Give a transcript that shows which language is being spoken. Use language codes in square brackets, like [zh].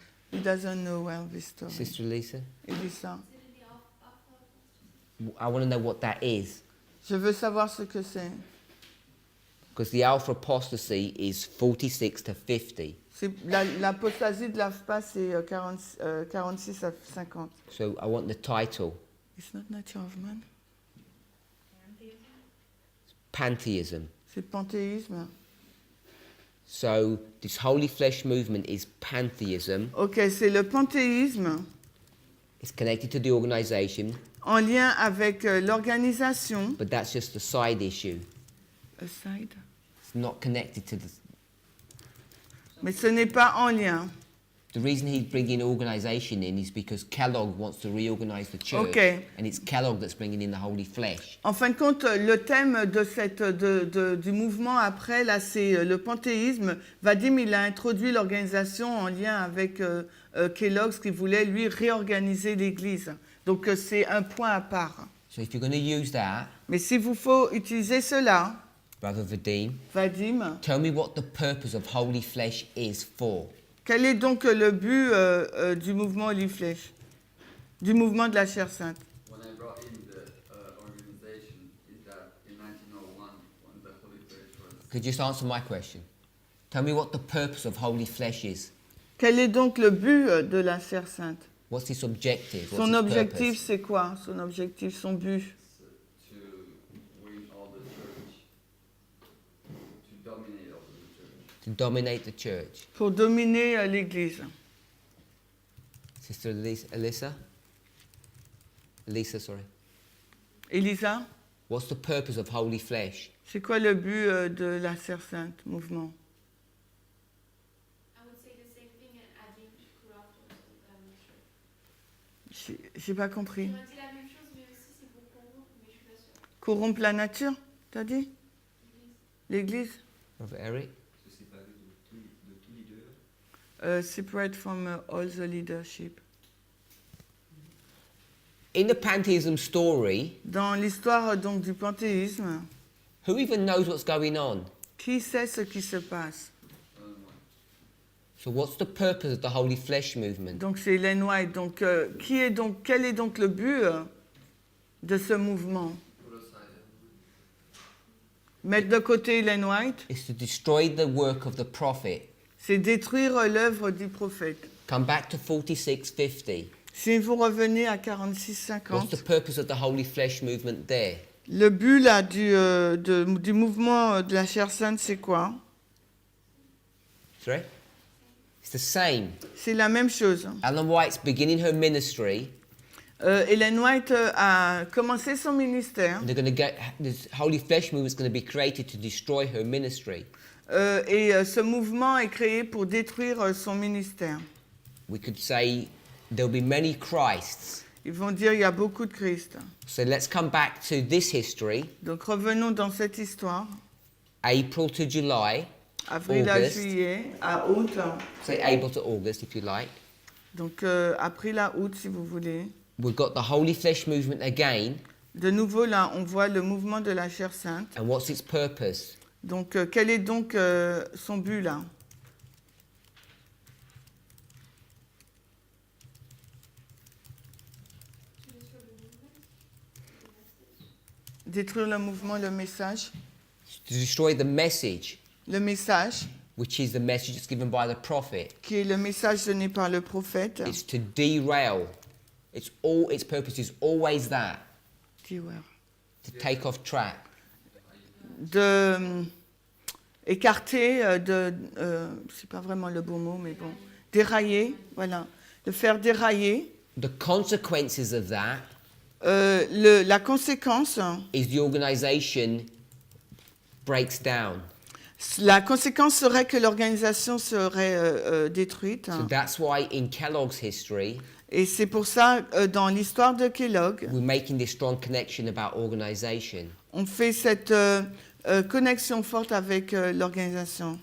[en] He doesn't know well this story. Sister Lisa? Elisa? I want to know what that is. [fr] Je veux savoir ce que c'est. [en] Because the alpha apostasy is 46 to 50. [fr] L'apostasie de l'AFPA, c'est 46 à 50. [en] So I want the title. It's not nature of man. Pantheism. [fr] C'est panthéisme. [en] So this holy flesh movement is pantheism. [fr] Ok, c'est le panthéisme [en] It's connected to the organisation, [fr] en lien avec l'organisation. [en] but that's just a side issue. Aside. It's not connected to the... [fr] Mais ce n'est pas en lien. [en] The reason he's bringing organisation in is because Kellogg wants to reorganise the church, Okay. and it's Kellogg that's bringing in the holy flesh. [fr] En fin de compte, le thème du mouvement après, là, c'est le panthéisme. Vadim, il a introduit l'organisation en lien avec Kellogg, qui voulait, lui, réorganiser l'Église. Donc, c'est un point à part. [en] So if you're going to use that, [fr] Mais s'il vous faut utiliser cela, [en] Brother Vadim, [fr] Vadim, [en] tell me what the purpose of holy flesh is for. [fr] quel est donc le but du mouvement Holy Flesh, du mouvement de la chair sainte? [en] When I brought in the organization, is that in 1901, when the Holy Flesh was... Could you just answer my question? Tell me what the purpose of holy flesh is. [fr] Quel est donc le but de la chair sainte? [en] What's its objective? What's [fr] Son [en] its [fr] objectif, [en] purpose? [fr] c'est quoi? Son objectif, son but? [en] To win all the church, to dominate all the church. To dominate the church. [fr] Pour dominer l'Église. [en] Sister Elisa, sorry. [fr] Elisa, [en] What's the purpose of holy flesh? [fr] c'est quoi le but de la chair sainte, mouvement? [en] I would say the same thing and adding corrupt also, but I'm not sure. [fr] J'ai pas compris. On a dit la même chose, mais aussi c'est pour corrompre, mais je suis pas sûre. Corrompre la nature, t'as dit? L'Église? [en] Brother Eric? [fr] Se séparer de tout leader. [en] Separate from all the leadership. In the pantheism story, [fr] Dans l'histoire donc du panthéisme, [en] who even knows what's going on? [fr] qui sait ce qui se passe? [en] So what's the purpose of the holy flesh movement? [fr] Donc c'est Ellen White. Donc, quel est donc le but de ce mouvement? Mettre de côté Ellen White, [en] It's to destroy the work of the prophet. [fr] c'est détruire l'œuvre du prophète. [en] Come back to 4650. [fr] Si vous revenez à [en] What's [fr] 46-50, [en] the purpose of the holy flesh movement there? [fr] le but là du mouvement de la chair sainte, c'est quoi? [en] Sorry? It's the same. [fr] C'est la même chose. [en] Ellen White's beginning her ministry. [fr] Ellen White a commencé son ministère [en] They're going to get this holy flesh movement is going to be created to destroy her ministry. [fr] et ce mouvement est créé pour détruire son ministère. [en] We could say there'll be many Christs. [fr] Ils vont dire il y a beaucoup de Christ. [en] So let's come back to this history, [fr] Donc revenons dans cette histoire. [en] April to July. [fr] Avril à [en] August. [fr] juillet, à août. [en] Say April to August if you like. [fr] Donc avril à août si vous voulez. We've got the holy flesh movement again. De nouveau là, on voit le mouvement de la chair sainte. And what's its purpose? Donc quel est donc son but là? Détruire le mouvement, le message. [en] To destroy the message, [fr] Le message, [en] which is the message that's given by the prophet. [fr] qui est le message donné par le prophète. [en] It's to derail. Its purpose is always that, to take off track. [fr] De écarter, c'est pas vraiment le bon mot, mais bon, dérailler, voilà, de faire dérailler. [en] The consequences of that [fr] La conséquence, [en] is the organization breaks down. [fr] la conséquence serait que l'organisation serait détruite. [en] So that's why in Kellogg's history, [fr] Et c'est pour ça, dans l'histoire de Kellogg, [en] we're making this strong connection about organization. [fr] on fait cette connexion forte avec l'organisation.